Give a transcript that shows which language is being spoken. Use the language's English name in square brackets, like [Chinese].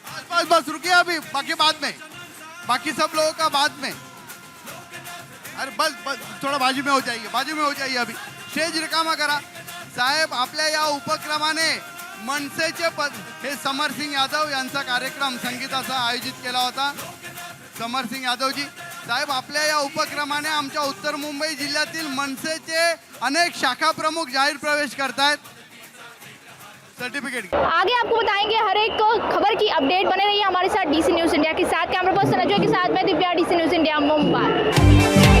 [Hindi] बस बस रुकिए अभी, बाकी बाद में. बाकी सब लोगों का बाद में. अरे बस बस थोड़ा बाजू में हो जाइए. बाजू में हो जाइए. अभी [Marathi] स्टेज रिकामा करा. साहेब आपल्या या उपक्रमाने मनसेचे हे समरसिंग यादव यांचा कार्यक्रम संगीताचा आयोजित केला होता. समरसिंग यादवजी साहेब आपल्या या उपक्रमाने आमच्या उत्तर मुंबई जिल्ह्यातील मनसेचे अनेक शाखा प्रमुख जाहीर प्रवेश करतायत. [English] certificate [Hindi] आगे आपको बताएंगे. हर एक खबर की अपडेट बने रहिए हमारे साथ डीसी न्यूज़ इंडिया के साथ. कैमरा पर्सन अजय के साथ मैं Divya, DC news India Mumbai.